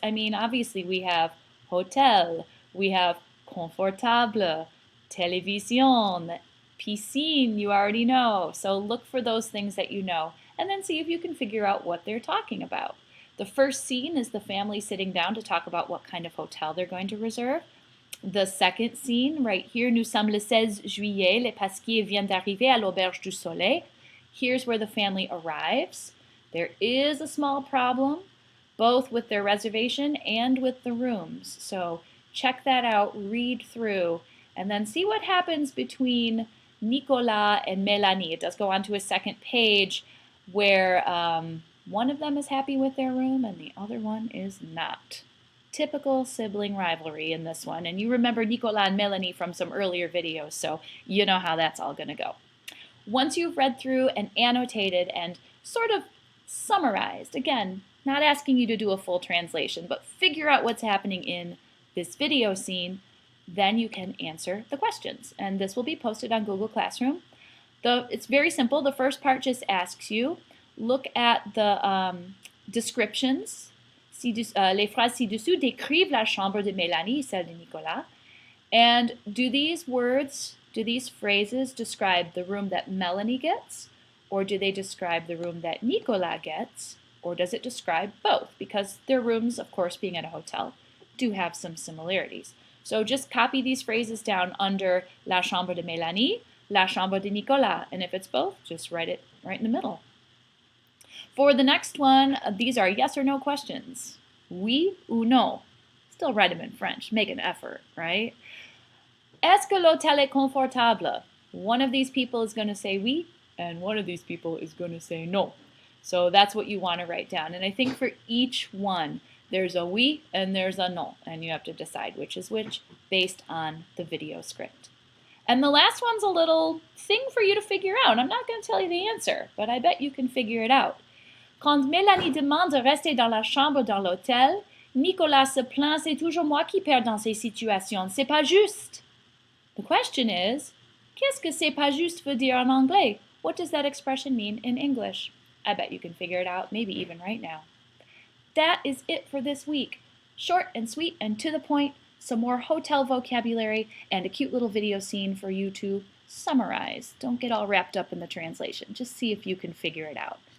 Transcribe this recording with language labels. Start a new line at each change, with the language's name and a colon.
English: I mean, obviously we have hotel, we have confortable, télévision, piscine, you already know. So look for those things that you know, and then see if you can figure out what they're talking about. The first scene is the family sitting down to talk about what kind of hotel they're going to reserve. The second scene, right here,
French: nous sommes le 16 juillet, les Pasquiers viennent d'arriver à l'Auberge du Soleil.
English: Here's where the family arrives. There is a small problem, both with their reservation and with the rooms. So check that out, read through, and then see what happens between Nicolas and Mélanie. It does go on to a second page where one of them is happy with their room and the other one is not. Typical sibling rivalry in this one. And you remember Nicolas and Mélanie from some earlier videos, so you know how that's all going to go. Once you've read through and annotated and sort of summarized, again, not asking you to do a full translation, but figure out what's happening in this video scene, then you can answer the questions. And this will be posted on Google Classroom. It's very simple. The first part just asks you, look at the descriptions.
French: Les phrases ci-dessous décrivent la chambre de Mélanie, celle de Nicolas.
English: And do these phrases describe the room that Melanie gets? Or do they describe the room that Nicolas gets? Or does it describe both? Because their rooms, of course, being at a hotel, do have some similarities. So just copy these phrases down under
French: la chambre de Mélanie, la chambre de Nicolas.
English: And if it's both, just write it right in the middle. For the next one, these are yes or no questions.
French: Oui ou non.
English: Still write them in French. Make an effort, right?
French: Est-ce que l'hôtel est confortable?
English: One of these people is going to say oui, and one of these people is going to say no. So that's what you want to write down. And I think for each one, there's a oui and there's a no, and you have to decide which is which based on the video script. And the last one's a little thing for you to figure out. I'm not going to tell you the answer, but I bet you can figure it out.
French: Quand Mélanie demande de rester dans la chambre dans l'hôtel, Nicolas se plaint, c'est toujours moi qui perds dans ces situations. C'est pas juste.
English: The question is,
French: qu'est-ce que c'est pas juste veut dire en anglais?
English: What does that expression mean in English? I bet you can figure it out, maybe even right now. That is it for this week. Short and sweet and to the point, some more hotel vocabulary, and a cute little video scene for you to summarize. Don't get all wrapped up in the translation. Just see if you can figure it out.